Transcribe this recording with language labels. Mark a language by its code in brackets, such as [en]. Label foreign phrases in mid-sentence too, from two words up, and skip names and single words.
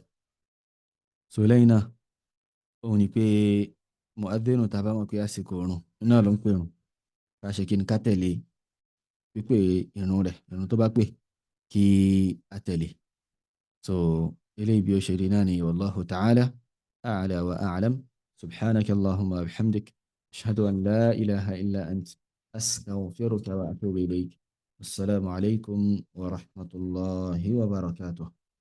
[yo] lẹ́yìn náà òun ni pé mu'adhdhin tàbá mọ̀ pé àsìkò òrùn náà ló ń pè rùn, ká ṣe kí ni ká tẹ̀lé pípé ìrun tó bá pè kí a tẹ̀lé. eléyìí bí ó ṣe rí náà ni, [ar] والله تعالى أعلى وأعلم. سبحانك اللهم وبحمدك، أشهد أن لا إله إلا أنت، أستغفرك وأتوب إليك. السلام عليكم ورحمة الله وبركاته.